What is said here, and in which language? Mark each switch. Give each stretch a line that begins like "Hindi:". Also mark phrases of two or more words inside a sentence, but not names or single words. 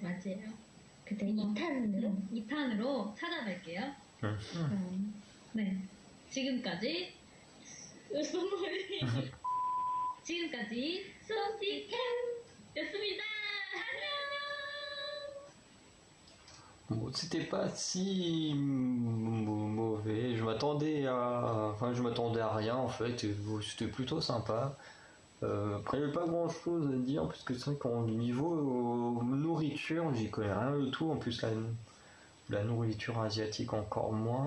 Korean: 맞아요. 그때 2탄으로 2탄으로 찾아뵐게요. 네. 지금까지 송지캠이었습니다. 안녕.
French: Bon, c'était pas si mauvais. Je m'attendais à rien en fait. C'était plutôt sympa. Après, il n'y avait pas grand chose à dire parce que c'est vrai qu'au niveau nourriture, j'y connais rien du tout. En plus, la nourriture asiatique encore moins.